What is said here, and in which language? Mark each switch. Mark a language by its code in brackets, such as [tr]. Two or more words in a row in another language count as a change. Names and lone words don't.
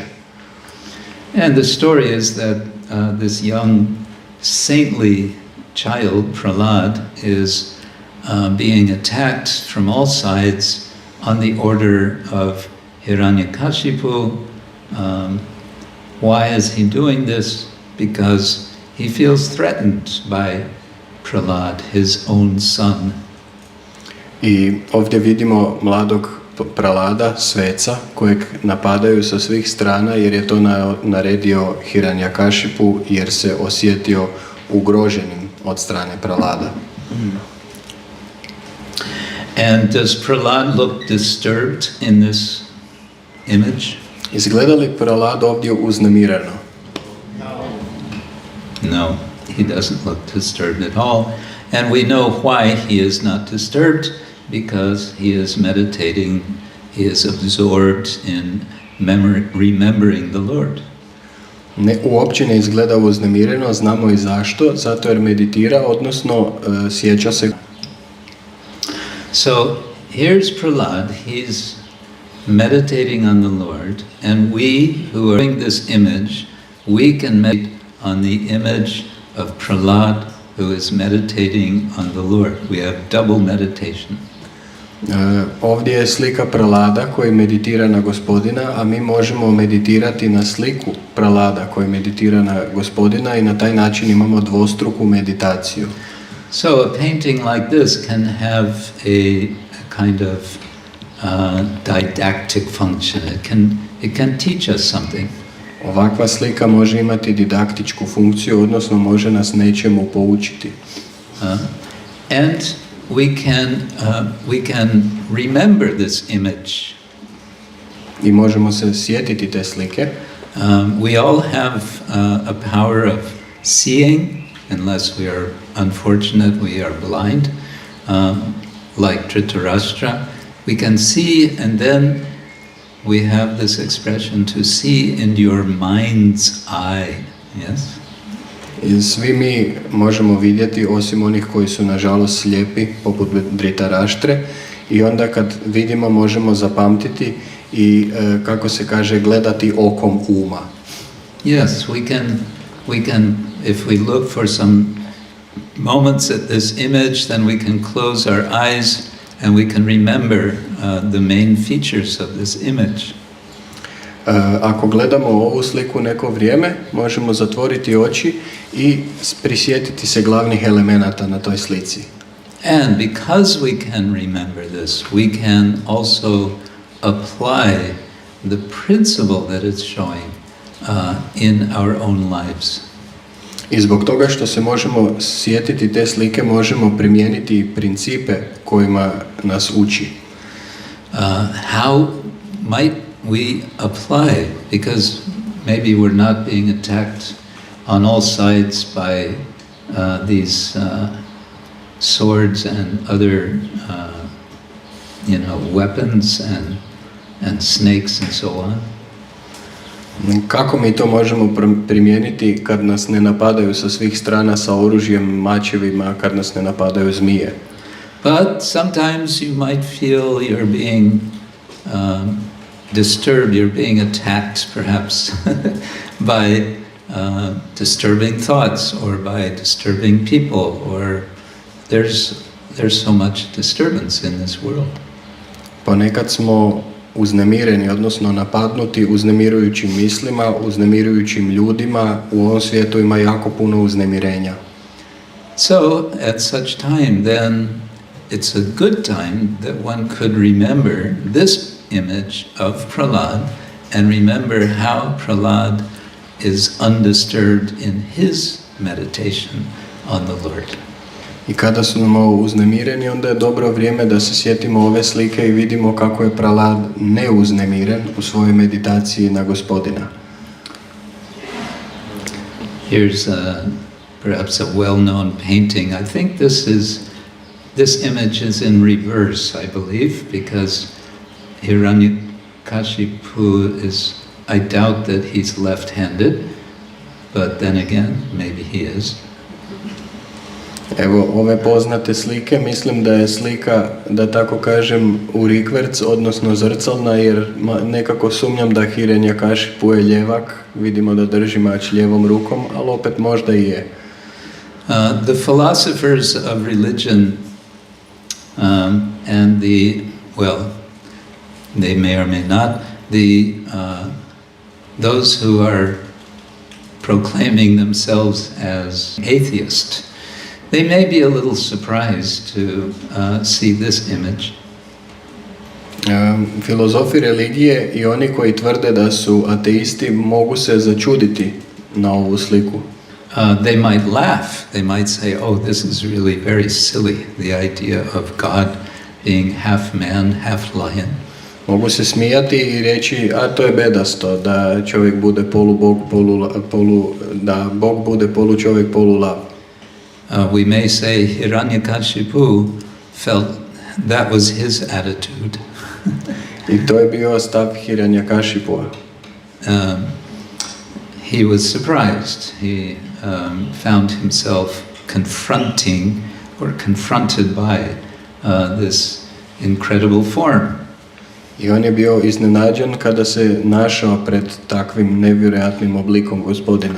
[en] And the story is that this young saintly child, Prahlad, is being attacked from all sides on the order of Hiranyakashipu. Why is he doing this? Because he feels threatened by Prahlad, his own son. [hr] I ovdje vidimo mladog Pralada, sveca, kojeg napadaju sa svih strana jer je to naredio Hiranyakashipu jer se osjetio ugroženim od strane Pralada. [en] And does Prahlad look disturbed in this image? [hr] Izgleda li Pralad ovdje uznemireno? [en] No, he doesn't look disturbed at all. And we know why he is not disturbed, because he is meditating, he is absorbed in remembering the Lord. [hr] Uopće ne izgleda uznemireno, znamo i zašto, zato jer meditira, odnosno sjeća se. [en] So here's Prahlad, he's meditating on the Lord, and we who are doing this image, we can meditate on the image of Prahlad who is meditating on the Lord. We have double meditation. [hr] Ovdje je slika Pralada koji meditira na Gospodina, a mi možemo meditirati na sliku Pralada koji meditira na Gospodina i na taj način imamo dvostruku meditaciju. [en] So a painting like this can have a kind of didactic function. It can teach us something. [hr] Ovakva slika može imati didaktičku funkciju, odnosno može nas nečemu poučiti. [en] And we can remember this image. [hr] I možemo se sjetiti te slike. [en] We all have a power of seeing, unless we are unfortunate, we are blind, like Dhritarashtra. We can see, and then we have this expression to see in your mind's eye. Yes? [hr] I svi mi možemo vidjeti, osim onih koji su nažalost slijepi, poput Dhritarashtre, i onda kad vidimo možemo zapamtiti i, kako se kaže, gledati okom uma. [en] Yes, we can, if we look for some moments at this image, then we can close our eyes and we can remember the main features of this image. [hr] Ako gledamo ovu sliku neko vrijeme, možemo zatvoriti oči i prisjetiti se glavnih elemenata na toj slici. [en] And because we can remember this, we can also apply the principle that it's showing in our own lives. [hr] I zbog toga što se možemo sjetiti te slike, možemo primijeniti principe kojima nas uči. [en] How might we apply, because maybe we're not being attacked on all sides by these swords and other weapons and snakes and so on. [hr] Kako mi to možemo primijeniti kad nas ne napadaju sa svih strana sa oružjem, mačevima, kad nas ne napadaju zmije? [en] But sometimes you might feel you're being disturbed, you're being attacked perhaps by disturbing thoughts or by disturbing people, or there's so much disturbance in this world. [hr] Ponekad smo uznemireni, odnosno napadnuti uznemirujućim mislima, uznemirujućim ljudima. U ovom svijetu ima jako puno uznemirenja. [en] So at such time then it's a good time that one could remember this image of Prahlad and remember how Prahlad is undisturbed in his meditation on the Lord. [hr] I kada smo uznemireni, onda je dobro vrijeme da se sjetimo ove slike i vidimo kako je Prahlad neuznemiren u svojoj meditaciji na Gospodina. [en] Here's perhaps a well-known painting. I think this image is in reverse, I believe, because Hiranyakashipu I doubt that he's left-handed, but then again, maybe he is. [hr] Evo, ove poznate slike, mislim da je slika, da tako kažem, u rikverc, odnosno zrcalna, jer nekako sumnjam da Hiranyakashipu je ljevak, vidimo da drži mač lijevom rukom, ali opet možda i je. [en] The philosophers of religion and they may or may not, those who are proclaiming themselves as atheists, they may be a little surprised to see this image. [hr] Filozofi religije i oni koji tvrde da su ateisti mogu se začuditi na ovu sliku. [en] They might laugh. They might say, "Oh, this is really very silly. The idea of God being half man, half lion." [hr] Mogu se smijati i reći, a to je bedasto, da čovjek bude polubog, da Bog bude polučovjek, polulav. [en] We may say Hiranyakashipu felt that was his attitude. [hr] I to je bio stav Hiranyakashipua. [en] He was surprised. He found himself confronted by this incredible form. [hr] I on je bio iznenađen kada se našao pred takvim nevjerojatnim oblikom Gospodina.